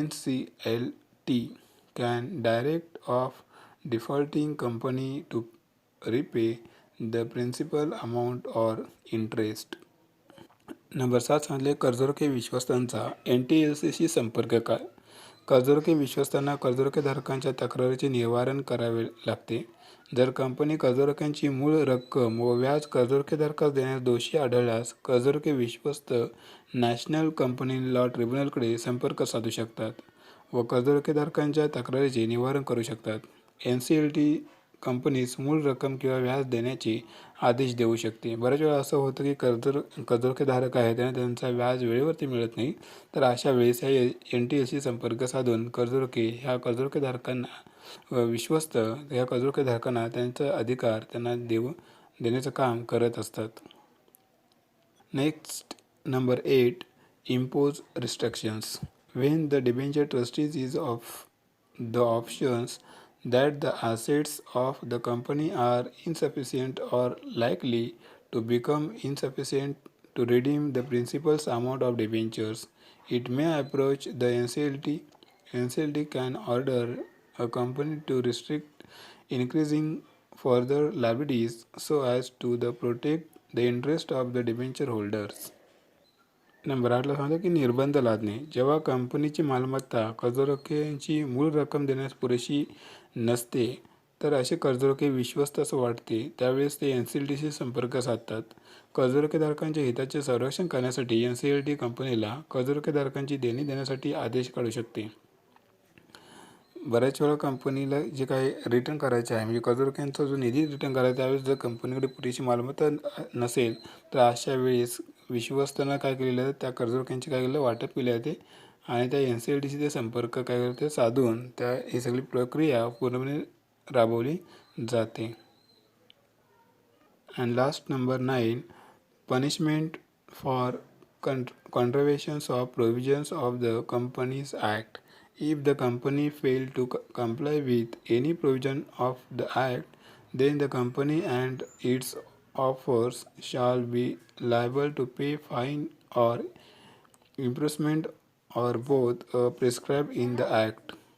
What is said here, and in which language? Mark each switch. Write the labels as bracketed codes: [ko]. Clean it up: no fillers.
[en] NCLT can direct of defaulting company to repay the principal amount or interest. [mr] Number 7 सांगितले कर्जरोखे विश्वस्तांचा NTLCशी संपर्क काय. कर्जरोखे विश्वस्तांना कर्जरोखेधारकांच्या तक्रारीचे निवारण करावे लागते. जर कंपनी कर्जरोख्यांची मूळ रक्कम व व्याज कर्जरोखेधारकास देण्यास दोषी आढळल्यास कर्जरोखे विश्वस्त नॅशनल कंपनी लॉ ट्रिब्युनलकडे संपर्क साधू शकतात व कर्जरोखेधारकांच्या तक्रारीचे निवारण करू शकतात. NCLT कंपनीस मूळ रक्कम किंवा व्याज देण्याचे आदेश देऊ शकते. बऱ्याच वेळा असं होतं की कर्जरोखेधारक आहे त्यांना त्यांचा व्याज वेळेवरती मिळत नाही, तर अशा वेळेस ह्या NTLCशी संपर्क साधून कर्जरोखे ह्या कर्जरोखेधारकांना विश्वस्त ह्या कर्जरोखेधारकांना त्यांचा अधिकार त्यांना देण्याचं काम करत असतात. [en] Next, number 8, impose restrictions. When the debenture trustees is of the options that the assets of the company are insufficient or likely to become insufficient to redeem the principal's amount of debentures, it may approach the NCLT. NCLT can order a company to restrict increasing further liabilities so as to protect the interest of the debenture holders. [mr] Number 8ला सांगतो की निर्बंध लादणे. जेव्हा कंपनीची मालमत्ता कर्जरोख्यांची मूळ रक्कम देण्यास पुरेशी नसते तर असे कर्जरोखे विश्वस्त असं वाटते त्यावेळेस ते NCLTशी संपर्क साधतात. कर्जरोखेधारकांच्या हिताचे संरक्षण करण्यासाठी NCLT कंपनीला कर्जरोखेधारकांची देणी देण्यासाठी आदेश काढू शकते. बऱ्याच वेळा कंपनीला जे काही रिटर्न करायचे आहे म्हणजे कर्जरोख्यांचा जो निधी रिटर्न करायचा त्यावेळेस जर कंपनीकडे पुरेशी मालमत्ता नसेल तर अशा वेळेस विश्वस्तांना काय केलेलं आहे, त्या कर्जरोख्यांची काय केलेलं वाटप केले जाते आणि त्या NCLTशी ते संपर्क काय करते साधून ही सगळी प्रक्रिया पूर्णपणे राबवली जाते. [en] And last, number 9, punishment for contraventions of provisions of the Companies Act. If the company fail to comply with any provision of the act, then the company and its offers shall be liable to pay fine or imprisonment or both prescribed in the act.